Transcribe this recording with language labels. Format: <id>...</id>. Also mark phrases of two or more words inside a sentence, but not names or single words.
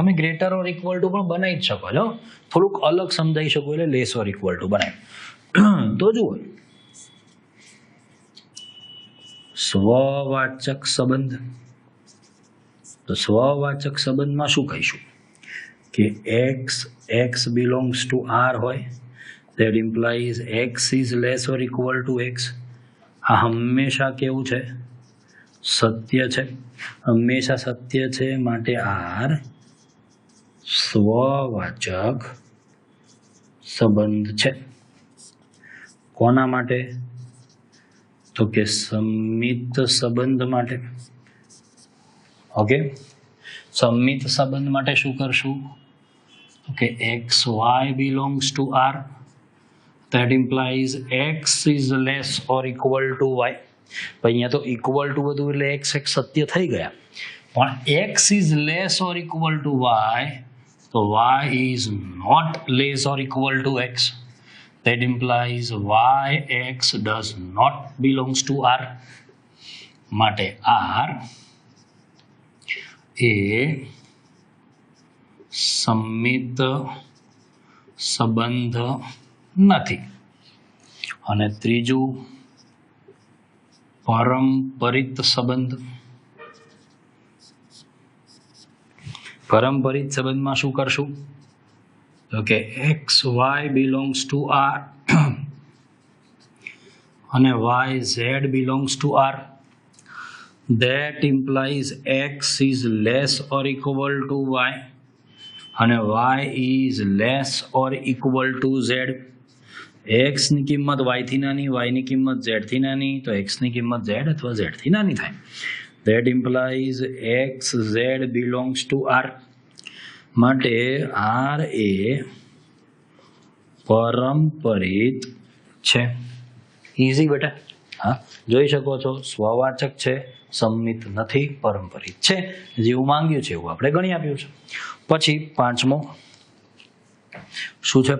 <gu>તમે</gu> <en>greater or equal to</en> <gu>પણ બનાવી જ શકો છો, થોડુંક અલગ સમજાવી શકો એટલે</gu> <en>less or equal to</en> <gu>બનાવી. તો જુઓ, સ્વવાચક સંબંધ. તો સ્વવાચક સંબંધમાં શું કહીશું? કે</gu> <en>x belongs to r</en> <gu>હોય,</gu> <en>that implies x is less or equal to x.</en> <gu>આ હંમેશા કેવું છે? સત્ય છે. હંમેશા સત્ય છે, માટે આર સ્વવાચક સંબંધ છે. કોના માટે? તો કે સંમિત સંબંધ માટે. ઓકે, સંમિત સંબંધ માટે શું કરશું? કે</gu> <en>x y belongs to r, that implies x is less or equal to y.</en> <gu>અહીંયા તો</gu> <en>equal to</en> <gu>બધું એટલે એક્સ એક સત્ય થઈ ગયા, પણ</gu> <en>x is less or equal to y,</en> <gu>તો</gu> <en>y is not less or equal to x. that implies y x does not belongs to r.</en> <gu>માટે r એ સંમિત સંબંધ નથી. અને ત્રીજું પરમ્પરિત સંબંધ. પરમ્પરિત સંબંધમાં શું કરશું? તો કે</gu> <en>x y belongs to r</en> <gu>અને</gu> <en>y z belongs to r. that implies x is less or equal to y અને y is less or equal to z.</en> <gu>x ની કિંમત y થી નાની, y ની કિંમત z થી નાની, તો x ની કિંમત z અથવા z થી નાની થાય.</gu> <en>that implies x z belongs to r.</en> <gu>માટે r એ પરમ્પરિત છે. ઈઝી બેટા. હા, જોઈ શકો છો, સ્વવાચક છે, સંમિત નથી, પરંપરિત છે. જેવું માંગ્યું છે એવું આપણે ગણી આપ્યું છે. પછી પાંચમો શું છે?</gu>